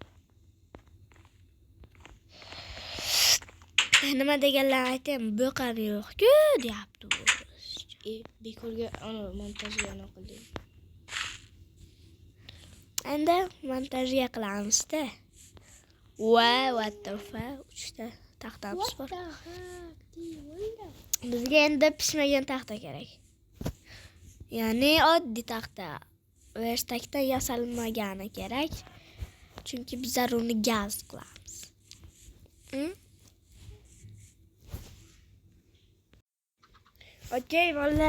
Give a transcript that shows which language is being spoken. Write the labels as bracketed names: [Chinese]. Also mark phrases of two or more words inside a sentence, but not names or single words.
[Uzbek] Nima deganlar aytaymi? Bo'qani yo'q-ku, deyapti u. Bekorga ana montajini qildik. Endi montajga qilamiz-da. [English] What the fuck? 3 [Uzbek] ta taxtamiz bor. Bizga endi pishmagan taxta kerak. Ya'ni oddiy taxta. Verstakdan yasalmagani kerak. Chunki bizlar uni gaz qilamiz. Okey, bolalar.